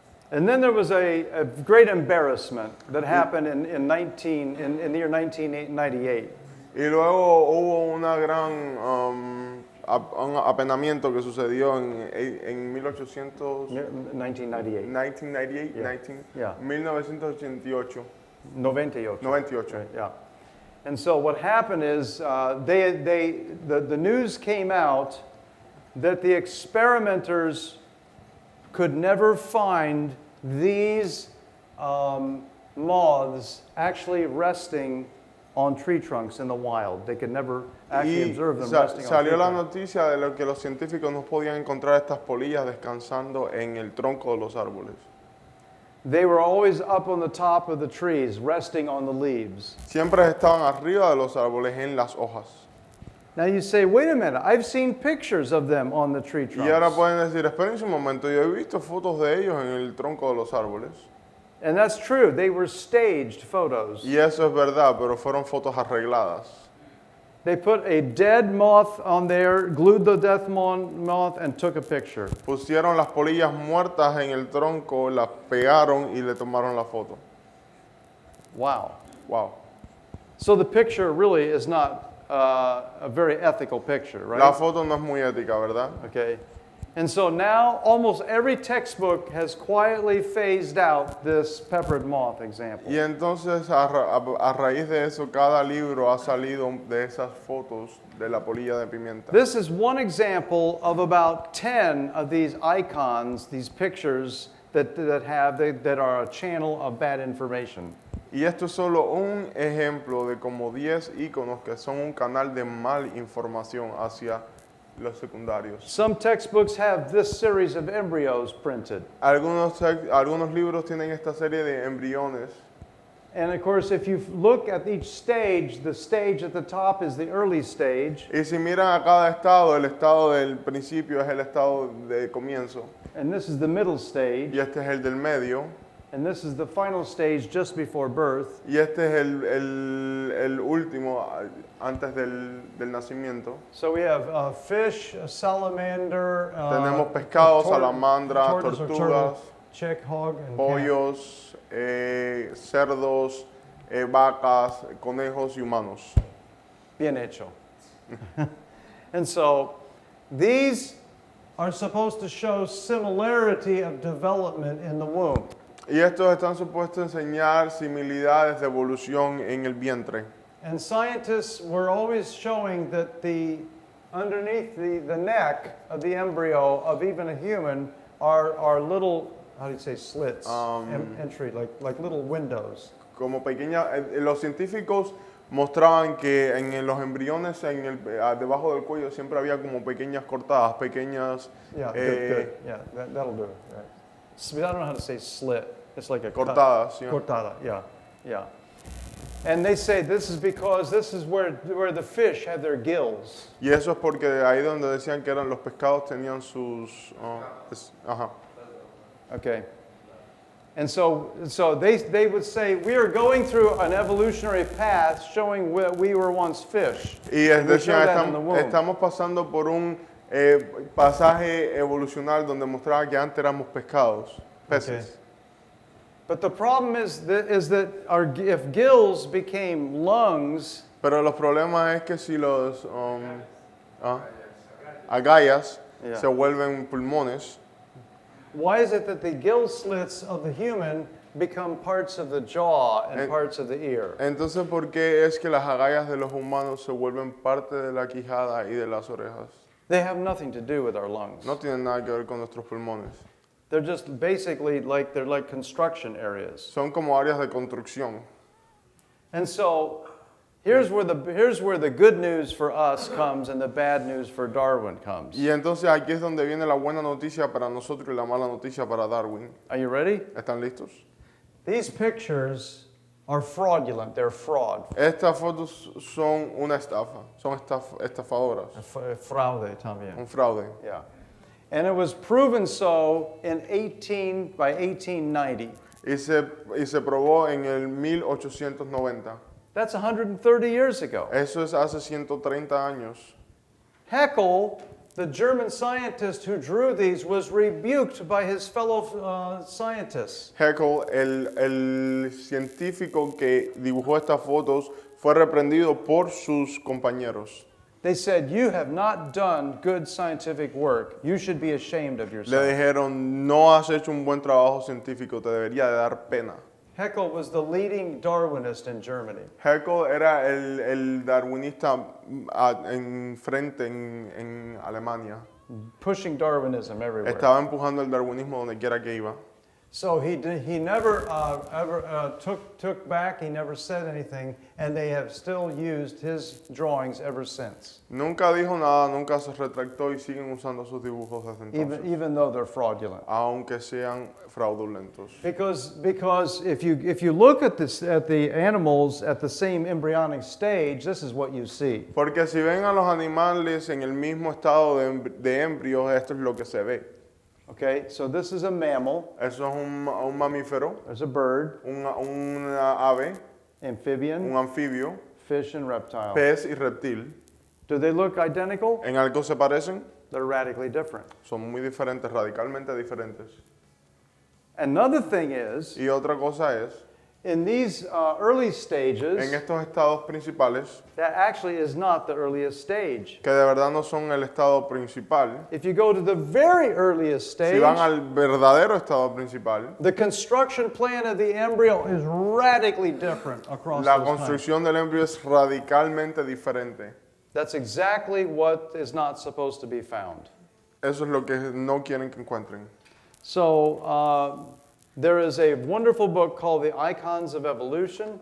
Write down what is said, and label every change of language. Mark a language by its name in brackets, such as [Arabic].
[English] And then there was a great embarrassment that happened in the year 1998. [Spanish] Y luego hubo una gran un apenamiento que sucedió en 1800, [English] 1998. 1998, Yeah. 1988. 98. 98. Right, yeah. And so what happened is the news came out that the experimenters could never find these moths actually resting on tree trunks in the wild. They could never actually [Spanish] Y [English] observe them resting on tree [Spanish] salió la [English] trunks. [Spanish] noticia de lo que los científicos no podían encontrar estas polillas descansando en el tronco de los árboles. [English] They were always up on the top of the trees, resting on the leaves. [Spanish] Siempre estaban arriba de los árboles en las hojas. [English] Now you say, wait a minute, I've seen pictures of them on the tree [Spanish] Y ahora [English] trunks. [Spanish] pueden decir, esperen un momento, yo he visto fotos de ellos en el tronco de los árboles. [English] And that's true, they were staged photos. [Spanish] Y eso es verdad, pero fueron fotos arregladas. [English] They put a dead moth on there, glued the death moth, and took a picture. [Spanish] Pusieron las polillas muertas en el tronco, las pegaron y le tomaron la foto. Wow. Wow. [English] So the picture really is not a very ethical picture, right? [Spanish] La foto no es muy ética, ¿verdad? [English] Okay. And so now almost every textbook has quietly phased out this peppered moth example. [Spanish] Y entonces a raíz de eso, cada libro ha salido de esas fotos de la polilla de pimienta. [English] This is one example of about 10 of these icons, these pictures that are a channel of bad information. [Spanish] Y esto es solo un ejemplo de como 10 iconos que son un canal de mal información hacia los secundarios. [English] Some textbooks have this series of embryos printed. [Spanish] Algunos libros tienen esta serie de embriones. [English] And of course, if you look at each stage, the stage at the top is the early stage. [Spanish] Y si miran a cada estado, el estado del principio es el estado de comienzo. [English] And this is the middle stage. [Spanish] Y este es el del medio. [English] And this is the final stage just before birth. [Spanish] Y este es el último antes del nacimiento. [English] So we have fish, a salamander, [Spanish] Tenemos pescados, salamandras, [English] tortoise or [Spanish] tortugas, [English] turtle, chick, hog, and cat. [Spanish] pollos, cerdos, vacas, conejos y humanos. Bien hecho. [English] And so these are supposed to show similarity of development in the womb. [Spanish] Y estos están supuestos a enseñar similitudes de evolución en el vientre. [English] And scientists were always showing that underneath the neck of the embryo of even a human are little, how do you say, slits, entry, like little windows. [Spanish] Como los científicos mostraban que en los embriones, debajo del cuello siempre había como pequeñas cortadas, pequeñas. [English] Yeah, good. Yeah, that'll do it. Right. I don't know how to say slit. It's like a [Spanish] cortadas. Yeah. Cortada, yeah. [English] And they say this is because this is where the fish had their gills. [Spanish] Y eso es porque ahí donde decían que eran los pescados tenían sus. Ajá. [English] Okay. And so they would say we are going through an evolutionary path showing that we were once fish. [Spanish] Y decían estamos pasando por un pasaje evolucional donde mostraba que antes éramos peces. [English] Okay. But the problem is that if gills became lungs, [Spanish] pero los problemas es que si los agallas se vuelven pulmones. [English] Why is it that the gill slits of the human become parts of the jaw and parts of the ear? [Spanish] Entonces, ¿por qué es que las agallas de los humanos se vuelven parte de la quijada y de las orejas? [English] They have nothing to do with our lungs. [Spanish] No tienen nada que ver con nuestros pulmones. [English] They're just basically they're like construction areas. [Spanish] Son como áreas de construcción. [English] And so here's where the good news for us comes and the bad news for Darwin comes. [Spanish] Y entonces aquí es donde viene la buena noticia para nosotros y la mala noticia para Darwin. [English] Are you ready? [Spanish] ¿Están listos? [English] These pictures are fraudulent. They're fraud. [Spanish] Estas fotos son una estafa, son estafadoras. Fraude también. Un fraude. [English] Yeah. And it was proven so by 1890. [Spanish] Y se probó en el 1890. [English] That's 130 years ago. [Spanish] Eso es hace 130 años. [English] Haeckel, the German scientist who drew these, was rebuked by his fellow scientists. [Spanish] Haeckel, el científico que dibujó estas fotos, fue reprendido por sus compañeros. [English] They said, you have not done good scientific work. You should be ashamed of [Spanish] Le [English] yourself. [Spanish] dijeron, no has hecho un buen trabajo científico, te debería de dar pena. [English] Haeckel was the leading Darwinist in Germany. [Spanish] Haeckel era el darwinista en frente en Alemania. [English] Pushing Darwinism everywhere. [Spanish] Estaba empujando el darwinismo donde quiera que iba. [English] So he never ever took back, he never said anything, and they have still used his drawings ever since, [Spanish] Nunca dijo nada, nunca se retractó y siguen usando sus dibujos desde entonces, [English] even though they're fraudulent. [Spanish] aunque sean fraudulentos. [English] Because if you look at the animals at the same embryonic stage, this is what you see. [Spanish] Porque si ven a los animales en el mismo estado de embrios, esto es lo que se ve. [English] Okay, so this is a mammal, [Spanish] Eso es un mamífero, [English] there's a bird, [Spanish] una ave, [English] amphibian, [Spanish] un anfibio, [English] fish, and reptile. [Spanish] pez y reptil. [English] Do they look identical? [Spanish] ¿En algo se parecen? [English] They're radically different. [Spanish] Son muy diferentes, radicalmente diferentes. [English] Another thing is, [Spanish] Y otra cosa es, [English] in these early [Spanish] en [English] stages, [Spanish] estos estados principales, [English] that actually is not the earliest stage. [Spanish] que de verdad no son el estado principal, [English] If you go to the very earliest [Spanish] si [English] stage, [Spanish] van al verdadero estado principal, [English] the construction plan of the embryo is radically different across [Spanish] la [English] those times. [Spanish] construcción del embrión es radicalmente diferente. [English] That's exactly what is not supposed to be found. [Spanish] Eso es lo que no quieren que encuentren. [English] So there is a wonderful book called The Icons of Evolution.